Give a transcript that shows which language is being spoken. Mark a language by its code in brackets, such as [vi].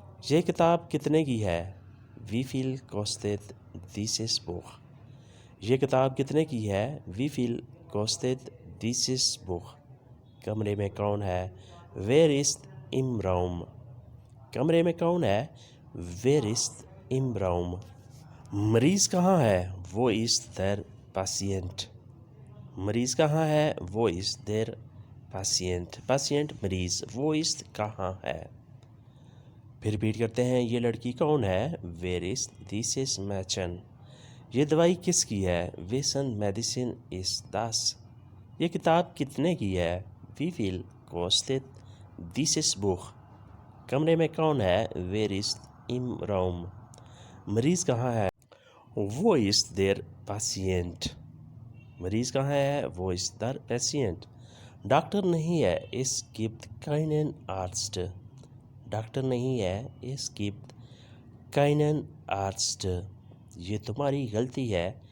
[ur] یہ کتاب کتنے کی ہے؟ [de] Wie viel kostet dieses Buch? [ur] یہ کتاب کتنے کی ہے؟ [de] Wie viel kostet dieses Buch? [ur] کمرے میں کون ہے؟ [de] Wer ist im Raum? [ur] کمرے میں کون ہے؟ [de] Wer ist im Raum? [ur] مریض کہاں ہے؟ [de] Wo ist der Patient? [ur] مریض کہاں ہے؟ [de] Wo ist der Patient? [ur] Patient مریض. [de] Wo ist [ur] کہاں ہے؟ پھر ریپیٹ کرتے ہیں. یہ لڑکی کون ہے؟ [de] Wer ist dieses Mädchen? [ur] یہ دوائی کس کی ہے؟ [de] Wessen Medicine ist das? [ur] یہ کتاب کتنے کی ہے؟ [de] Wie viel kostet dieses Buch? [ur] کمرے میں کون ہے؟ [de] Wer ist im Raum? [ur] مریض کہاں ہے؟ [de] Wo ist der Patient? [ur] مریض کہاں ہے؟ [de] Wo ist der Patient? [ur] Doctor نہیں ہے. [de] Es gibt keinen Arzt. [ur] Doctor نہیں ہے. [de] Es gibt keinen Arzt. [ur] یہ تمہاری غلطی ہے.